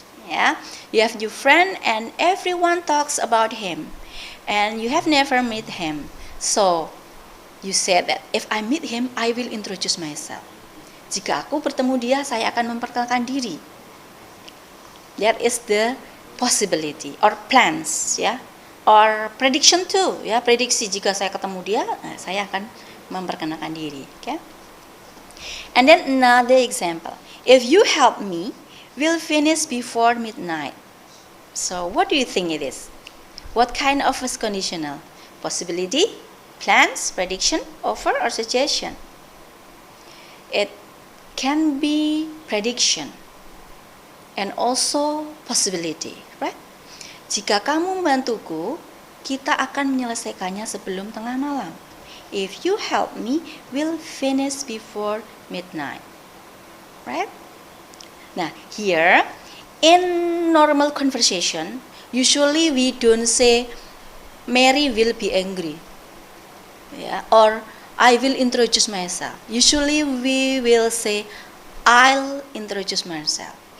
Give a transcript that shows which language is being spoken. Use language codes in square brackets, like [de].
[en] Yeah, you have new friend and everyone talks about him, and you have never met him. So you said that if I meet him, I will introduce myself. [id] Jika aku bertemu dia, saya akan memperkenalkan diri. [en] That is the possibility or plans, [id] ya, [en] or prediction too, [id] ya, prediksi jika saya ketemu dia, saya akan memperkenalkan diri. Okay. [en] And then another example. If you help me, we'll finish before midnight. So what do you think it is? What kind of first conditional? Possibility, plans, prediction, offer, or suggestion? It can be prediction and also possibility, right? [id] Jika kamu membantuku, kita akan menyelesaikannya sebelum tengah malam. [en] If you help me, we'll finish before midnight. Right? Now, here, in normal conversation, usually we don't say, Mary will be angry. Yeah, or I will introduce myself. Usually we will say, I'll introduce myself.